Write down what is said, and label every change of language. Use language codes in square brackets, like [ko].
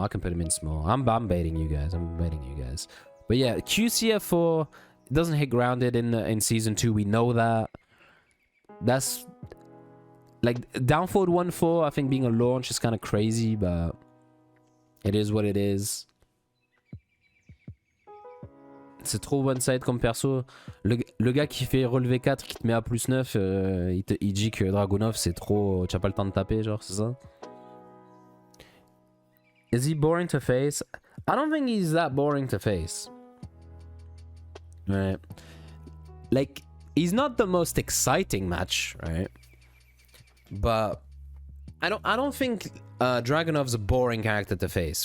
[en] I'm baiting you guys. But yeah, QCF4 doesn't hit grounded in season 2. We know that. That's like down forward 1-4. I think being a launch is kind of crazy, but it is what it is. [fr] C'est trop one-side comme perso. Le gars qui fait relevé 4, qui te met à plus 9, il dit que Dragunov c'est trop... Tu n'as pas le temps de taper, genre, c'est ça? [en] Is he boring to face? I don't think he's that boring to face. Right. Like, he's not the most exciting match, right? But I don't think Dragunov's a boring character to face.